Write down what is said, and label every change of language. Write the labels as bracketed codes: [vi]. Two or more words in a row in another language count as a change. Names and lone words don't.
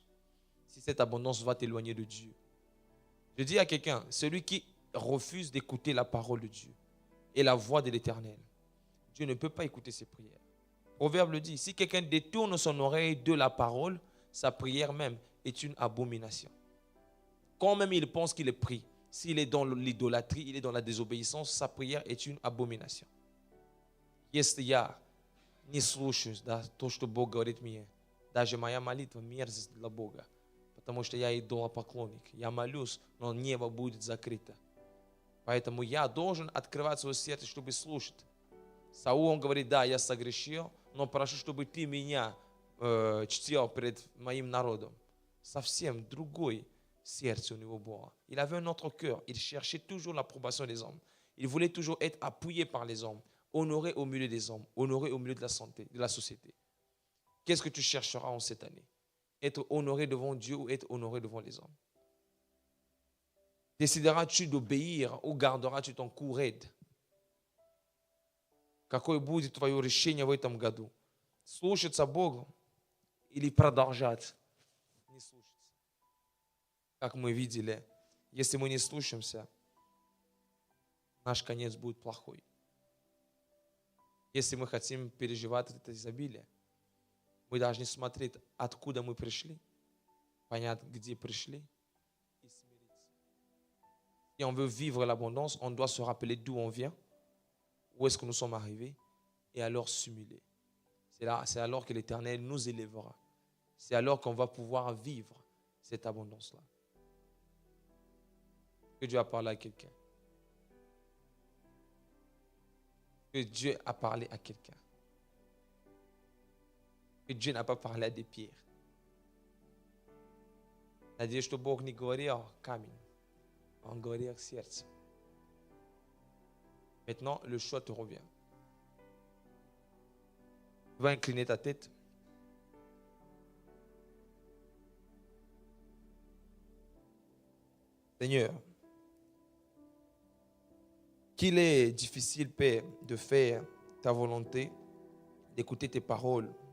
[fr] Si cette abondance va t'éloigner de Dieu. Je dis à quelqu'un, celui qui refuse d'écouter la parole de Dieu et la voix de l'Éternel, Dieu ne peut pas écouter ses prières. Proverbe le dit, si quelqu'un détourne son oreille de la parole, sa prière même est une abomination. Quand même il pense qu'il est pris, s'il est dans l'idolâtrie, il est dans la désobéissance, sa prière est une abomination. [ru] Если я не слушаюсь, да, то, что Бог говорит мне, даже моя молитва мерзость для Бога, потому что я идолопоклонник. Я молюсь, но небо будет закрыто. Поэтому я должен открывать свое сердце, чтобы слушать. Саул, он говорит, да, я согрешил, но прошу, чтобы ты меня чтил перед моим народом. Совсем другой сердце у него было. [fr] Il avait un autre cœur. Il cherchait toujours l'approbation des hommes. Il voulait toujours être appuyé par les hommes, honoré au milieu des hommes, honoré au milieu de la société. Qu'est-ce que tu chercheras en cette année? Être honoré devant Dieu ou être honoré devant les hommes? Décideras-tu d'obéir ou garderas-tu ton cou raide? [ru] Какое будет твое решение в этом году? Слушаться Богу или продолжать не слушаться? Как мы видели, если мы не слушаемся, наш конец будет плохой. Если мы хотим переживать это изобилие, мы должны смотреть, откуда мы пришли, понять, где пришли и смириться. [fr] Si on veut vivre l'abondance, on doit se rappeler d'où on vient, où est-ce que nous sommes arrivés, et alors s'humilier. C'est alors que l'Éternel nous élèvera. C'est alors qu'on va pouvoir vivre cette abondance-là. Que Dieu a parlé à quelqu'un. Que Dieu a parlé à quelqu'un. Que Dieu n'a pas parlé à des pierres. [ru] Надеюсь, что Бог не говорил камень, Он говорил к сердцу. [fr] Maintenant, le choix te revient. Tu vas incliner ta tête. Seigneur, qu'il est difficile, Père, de faire ta volonté, d'écouter tes paroles.